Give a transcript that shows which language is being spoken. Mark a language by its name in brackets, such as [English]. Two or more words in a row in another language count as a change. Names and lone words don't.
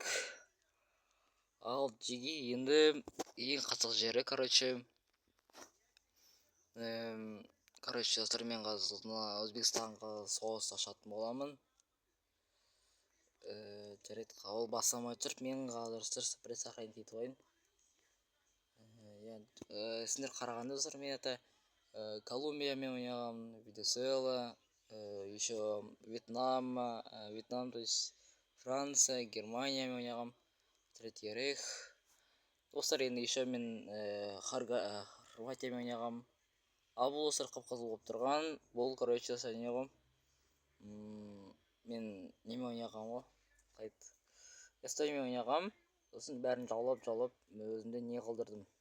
[Kazakh] Ал жеге енді ең қызық жері, короче, достар, мен қазір Өзбекстанға соғыс ашатын боламын. Жарайды, ол бастамай тұрып, мен қазір бір сохранить етіп қояйын. Сендер қарағанда достар, мен Колумбиямен ойнағам, Венесуэла, еще Вьетнам, [Russian] то есть [Kazakh] Франция, Германиямен ойнағам, Третий Рейх. Достар, енді еще мен Хорватиямен ойнағам. Ал бұл достар қып-қызыл болып тұрған. Бұл, короче, достар, не ғой? Мен немен ойнағам ғой? Қайт. Эстониямен ойнағам. Сосын бәрін жаулап, өзімде не қылдырдым.